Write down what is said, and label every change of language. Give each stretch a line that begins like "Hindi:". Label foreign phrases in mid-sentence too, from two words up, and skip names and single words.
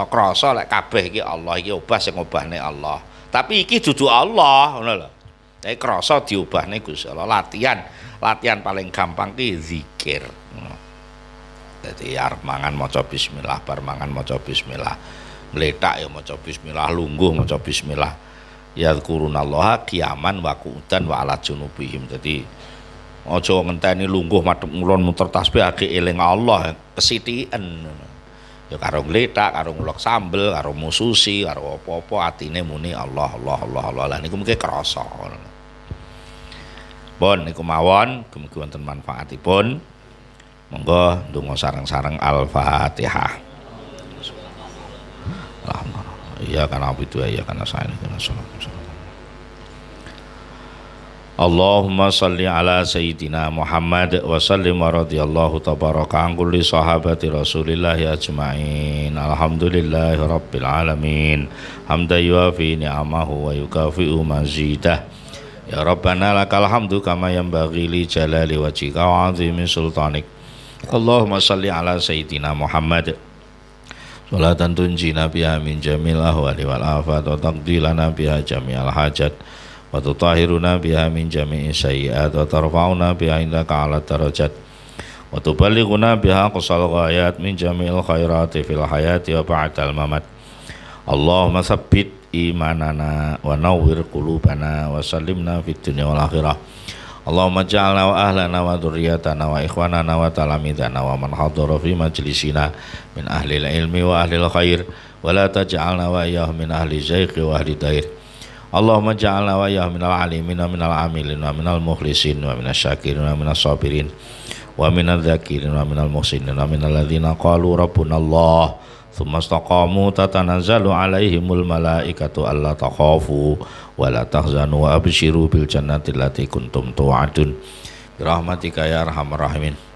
Javanese: Krasa lek kabeh iki Allah iki obah sing obahne Allah. Tapi iki dudu Allah, ngono lho. Tapi krasa diubahne Gusti Allah latihan paling gampang ki zikir. Dadi arep mangan maca bismillah, bar mangan maca bismillah. Ngletak ya maca bismillah, lungguh maca bismillah.
Arabic: يذكرون الله قياما وقعودا وعلى جنوبهم.
Javanese: Dadi aja ngenteni lungguh madhep ngulon muter tasbih ake eling Allah kesithiken. Ya karo ngletak, karo ngulek sambel, karo mususi, karo apa-apa atine muni Allah Allah Allah Allah. Lah niku mengke krasa. Pun niku mawon mugi wonten manfaatipun. Monggo ndonga sareng-sareng Al-Fatihah. Iya kana abidu ya kana saen kana salam.
Arabic: اللهم صل على سيدنا محمد وسلم ورضي الله تبارك عن كل صحابة رسول الله أجمعين. الحمد لله رب العالمين. حمدا يوافي نعمه ويكافئ مزيده. يا ربنا لك الحمد كما ينبغي لجلال وجهك وعظيم سلطانك. اللهم صل على سيدنا محمد صلاة تنجينا بها من جميع الأهوال والآفات وتقضي لنا بها جميع الحاجات وتطهرنا بها من جميع السيئات وترفعنا بها عندك أعلى الدرجات وتبلغنا بها أقصى الغايات من جميع الخيرات في الحياة وبعد الممات. اللهم ثبت إيماننا ونور قلوبنا وسلمنا في الدنيا والآخرة. اللهم اجعلنا وأهلنا وذرياتنا وإخواننا وتلامذتنا ومن حضر في مجلسنا من أهل العلم وأهل الخير ولا تجعلنا وإياهم من أهل الزيغ وأهل الضير. اللهم اجعلنا وإياهم من العالمين ومن العاملين ومن المخلصين ومن الشاكرين ومن الصابرين ومن الذاكرين ومن المحسنين ومن الذين قالوا ربنا الله ثم استقاموا تتنزل عليهم الملائكة ألا تخافوا ولا تحزنوا وأبشروا بالجنة التي كنتم توعدون برحمتك يا أرحم الراحمين.